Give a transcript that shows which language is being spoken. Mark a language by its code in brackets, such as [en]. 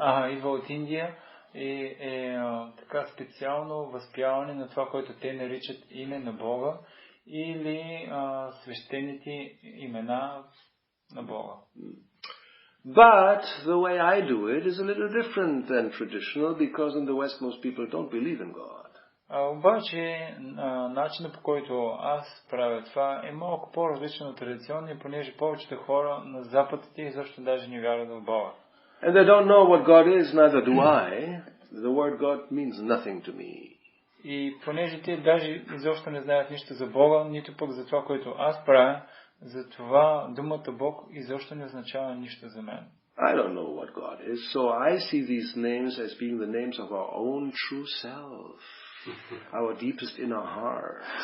[bg] идва от Индия и така специално възпяване на това, което те наричат име на Бога или свещените имена на Бога. [en] But the way I do it is a little different than traditional, because in the West most people don't believe in God. [bg] Обаче начинът, по който аз правя това, е малко по-различен от традиционния, понеже повечето хора на Запад изобщо даже не вярват в Бога. [en] And they don't know what God is, neither do I. The word God means nothing to me. [bg] И понеже те даже изобщо не знаят нищо за Бога, нито пък за това, което аз правя, затова думата Бог изобщо не означава нищо за мен. [en] I don't know what God is, so I see these names as being the names of our own true self, our deepest inner heart.